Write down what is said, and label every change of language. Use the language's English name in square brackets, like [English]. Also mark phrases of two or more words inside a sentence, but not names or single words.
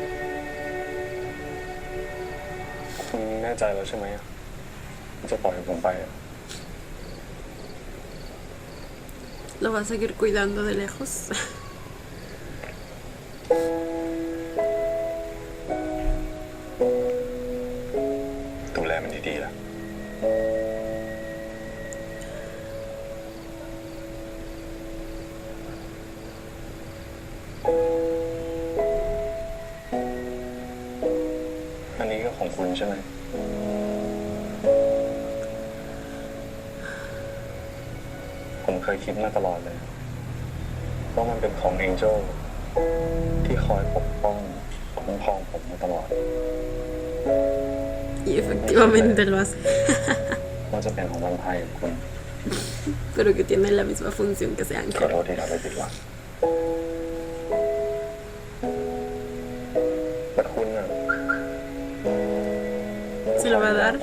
[Thai] คุณแน่ใจแล้วใช่ไหมจะปล่อยผมไป [Spanish] Lo va a seguir cuidando de lejos. [Thai] ดูแลมันดีๆล่ะอันนี้ก็ของคุณใช่ไหม ผมเคยคิดมาตลอดเลยว่ามันเป็นของเอ็นเจลที่คอยปกป้องคุ้มครองผมมาตลอด [Spanish] Y efectivamente lo hace. [Thai] ว่าจะเป็นของวันไทยกับคุณ [Spanish] Pero que tiene la misma función que ese [Thai] ขอ [Spanish] ángel. [Thai] โทษที่ทำให้ผิดหวังแต่คุณน่ะ [Spanish] Se lo va a dar.